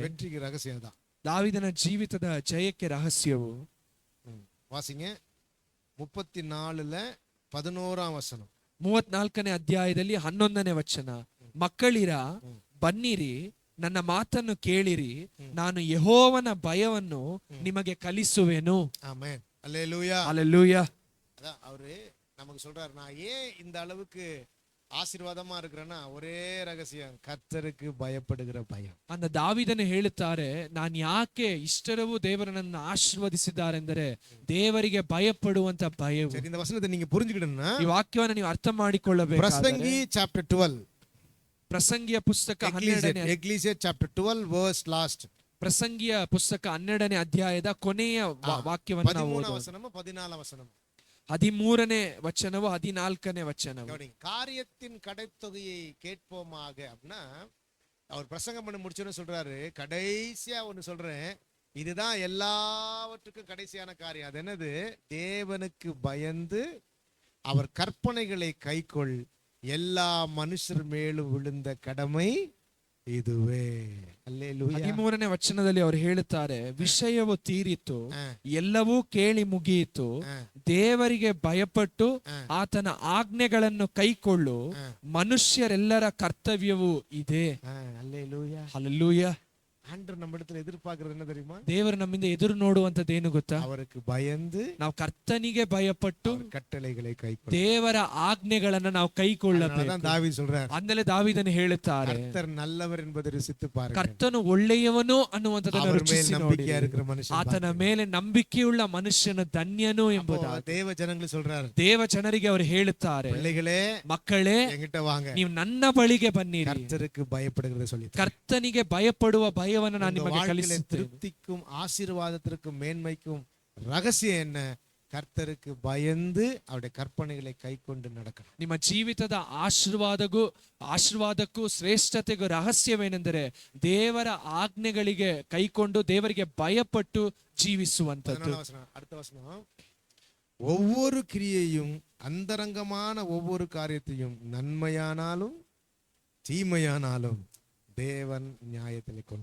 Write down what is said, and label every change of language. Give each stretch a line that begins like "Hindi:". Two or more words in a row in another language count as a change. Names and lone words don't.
Tamil: வெற்றிக்கு ரகசியம் தான்.
Kannada: ದಾವೀದನ ಜೀವಿತದ ಜಯಕ್ಕೆ ರಹಸ್ಯವು.
Tamil: வாசிங்க 34ல 11ஆம் வசனம்.
Kannada: 34ನೇ ಅಧ್ಯಾಯದಲ್ಲಿ 11ನೇ ವಚನ. ಮಕ್ಕಳಿರ, ಬನ್ನಿರಿ, ನನ್ನ ಮಾತನ್ನು ಕೇಳಿರಿ, ನಾನು ಯೆಹೋವನ ಭಯವನ್ನು ನಿಮಗೆ ಕಲಿಸುವೆನು.
Tamil: ஆமென். அல்லேலூயா. ஹல்லேலூயா. அதான் அவரு நமக்கு சொல்றாரு, நான் ஏன் இந்த அளவுக்கு ஆசீர்வாதமா இருக்கிறேன்னா ஒரே ரகசியம், கர்த்தருக்கு பயப்படுகிற பயம்.
Kannada: அந்த ದಾವೀದನು ಹೇಳುತ್ತಾರೆ, ನಾನು ಯಾಕೆ ಇಷ್ಟರವೂ ದೇವರನ್ನು ಆಶೀರ್ವದಿಸಿದ್ದಾರೆಂದರೆ ದೇವರಿಗೆ ಭಯಪಡುವಂತ ಭಯವು.
Tamil: சரி, இந்த வசனத்தை நீங்க புரிஞ்சுக்கிடணும்னா
Kannada: ಈ ವಾಕ್ಯವನ್ನು ನೀವು ಅರ್ಥ ಮಾಡಿಕೊಳ್ಳಬೇಕು.
Tamil: பிரசங்கி chapter 12,
Kannada: ಪ್ರಸಂಗಿಯ ಪುಸ್ತಕ 12ನೇ
English: எக்லீசியா chapter 12 verse last.
Kannada: ಪ್ರಸಂಗಿಯ ಪುಸ್ತಕ 12ನೇ ಅಧ್ಯಾಯದ ಕೊನೆಯ ವಾಕ್ಯವನ್ನು ನಾವು
Tamil: 13ஆம்
Kannada: ಓದೋಣ.
Tamil: வசனமும் 14ஆம் வசனம்.
Kannada: 13ನೇ ವಚನವು 14ನೇ ವಚನವು.
Tamil: காரியத்தின் கடைத்தொகையை கேட்போமாக அப்படின்னா, அவர் பிரசங்கம் பண்ணி முடிச்சோன்னு சொல்றாரு, கடைசியா ஒண்ணு சொல்றேன், இதுதான் எல்லாவற்றுக்கும் கடைசியான காரியம். அது என்னது? தேவனுக்கு பயந்து அவர் கற்பனைகளை கைக்கொள், எல்லா மனுஷர் மேலும் விழுந்த கடமை ಇದುವೇ.
Kannada: ಹಲ್ಲೆಲೂಯಾ. 13ನೇ ವಚನದಲ್ಲಿ ಅವರು ಹೇಳುತ್ತಾರೆ, ವಿಷಯವು ತೀರಿತು, ಎಲ್ಲವೂ ಕೇಳಿ ಮುಗಿಯಿತು, ದೇವರಿಗೆ ಭಯಪಟ್ಟು ಆತನ ಆಜ್ಞೆಗಳನ್ನು ಕೈಕೊಳ್ಳು, ಮನುಷ್ಯರೆಲ್ಲರ ಕರ್ತವ್ಯವೂ ಇದೆ. ಹಲ್ಲೆಲೂಯಾ. ಹಲ್ಲೆಲೂಯಾ.
Tamil: ஆண்டவர் நம்ம இடத்துல எதிர்பார்க்கிறது என்ன தெரியுமா?
Kannada: ದೇವರು ನಮ್ಮಿಂದ ಎದುರು ನೋಡುವಂತದ್ದೇನು ಗೊತ್ತಾ?
Tamil: அவருக்கு பயந்து
Kannada: ನಾವು ಕರ್ತನಿಗೆ ಭಯಪಟ್ಟು
Tamil: கட்டளைகளை கைக்கொள்ள,
Kannada: ದೇವರ ಆಜ್ಞೆಗಳನ್ನ ನಾವು ಕೈಕೊಳ್ಳಬೇಕು.
Tamil: தாவீது சொல்றார்,
Kannada: ಅಂದಲೇ ದಾವೀದನು ಹೇಳುತ್ತಾರೆ,
Tamil: கர்த்தர் நல்லவர் என்பதை ருசித்து பாருங்கள்.
Kannada: ಕರ್ತನು ಒಳ್ಳೆಯವನು ಅನ್ನುವಂಥದ್ದನ್ನು ರುಚಿಸಿ ನೋಡಿ. ನಂಬಿಕೆಯ இருக்கிற ಮನುಷ್ಯ, ಆತನ ಮೇಲೆ ನಂಬಿಕೆಯುಳ್ಳ ಮನುಷ್ಯನ ಧನ್ಯನು ಎಂಬುದಾಗಿ ದೇವ ಜನಗಳು சொல்றார். ದೇವ ಜನರಿಗೆ ಅವರು ಹೇಳುತ್ತಾರೆ,
Tamil: பிள்ளைகளே,
Kannada: ಮಕ್ಕಳೇ,
Tamil: என்கிட்ட வாங்க,
Kannada: ನೀವು ನನ್ನ ಬಳಿಗೆ ಬನ್ನಿರಿ,
Tamil: கர்த்தருக்கு பயப்படுகிறதை சொல்லி,
Kannada: ಕರ್ತನಿಗೆ ಭಯಪಡುವ ಭಯವನ್ನು ನಾನು ನಿಮಗೆ ಕಲಿಸುತ್ತೇನೆ.
Tamil: திருப்திக்கும் ஆசீர்வாதத்திற்கும் மேன்மைக்கும் ரகசியம் என்ன? கர்த்தருக்கு பயந்து அவருடைய கற்பனைகளை கைக்கொண்டு நடக்கணும்.
Kannada: ನಿಮ್ಮ ಜೀವಿತದ ಆಶೀರ್ವಾದಕ್ಕೂ ಶ್ರೇಷ್ಠತೆಗೂ ರಹಸ್ಯವೇನೆಂದರೆ ದೇವರ ಆಜ್ಞೆಗಳಿಗೆ ಕೈಕೊಂಡು ದೇವರಿಗೆ ಭಯಪಟ್ಟು ಜೀವಿಸುವಂತದ್ದು.
Tamil: அடுத்த வசனம், ஒவ்வொரு கிரியையும் அந்தரங்கமான ஒவ்வொரு காரியத்தையும் நன்மையானாலும் தீமையானாலும்
Kannada: ದೇವನ್ ನ್ಯಾಯದಲ್ಲಿ ಕೊಂಡು.